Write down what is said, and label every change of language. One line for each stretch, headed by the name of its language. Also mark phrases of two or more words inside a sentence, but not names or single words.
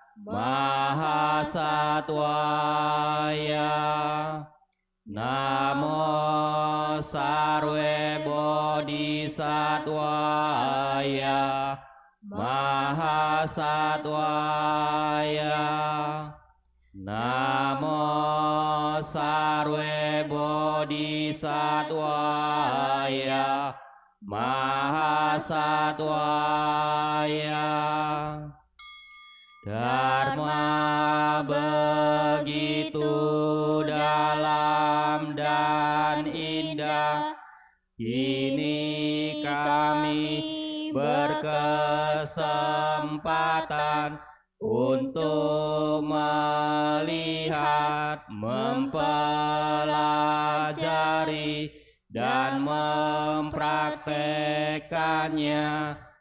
Sanskrit: महासत्त्वाय, नमो सर्वे बोधिसत्त्वाय महासत्त्वाय, नमो सर्वे बोधिसत्त्वाय महासत्त्वाय.
Indonesian: Dharma begitu dalam dan indah, kini kami berkesempatan untuk melihat, mempelajari, dan mempraktekannya.